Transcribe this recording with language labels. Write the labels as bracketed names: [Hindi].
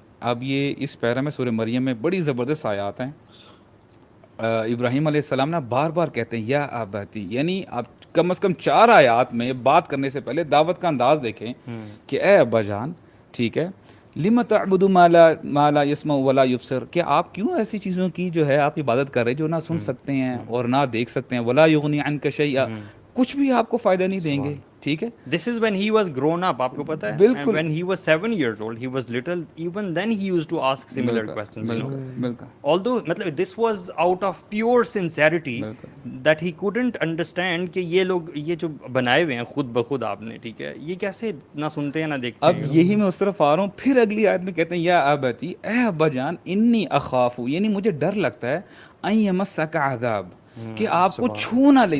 [Urdu] اب یہ اس پیرا میں سورہ مریم میں بڑی زبردست آیات ہیں. ابراہیم علیہ السلام نا بار بار کہتے ہیں یا اباتی, یعنی آپ کم از کم 4 آیات میں بات کرنے سے پہلے دعوت کا انداز دیکھیں کہ اے ابا جان, ٹھیک ہے, [Arabic] لم تعبد ما لا يسمع ولا يبصر, [Urdu] کہ آپ کیوں ایسی چیزوں کی جو ہے آپ عبادت کر رہے جو نہ سن سکتے ہیں اور نہ دیکھ سکتے ہیں, [Arabic] ولا یغنی عنک شیئا, [Urdu] کچھ بھی آپ کو فائدہ نہیں دیں گے, ٹھیک ہے. [English] This is when he was grown up, [Urdu] آپ کو پتہ ہے, بالکل. [English] when he was 7 years old, he was little, even then he used to ask similar questions, you know. [Urdu] بالکل. Although مطلب [English] this was out of pure sincerity that he couldn't understand [Urdu] کہ یہ لوگ یہ جو بنائے ہوئے ہیں خود بخود آپ نے, ٹھیک ہے, یہ کیسے نہ سنتے ہیں نہ دیکھتے ہیں. اب یہی میں اس طرف آ رہا ہوں, پھر اگلی آیت میں کہتے ہیں یا ابتی, اے ابا جان, [Arabic] انی اخاف, [Urdu] یعنی مجھے ڈر لگتا ہے, [Arabic] ان یمسک عذاب, [Urdu] کہ آپ کو چھو نہ لے.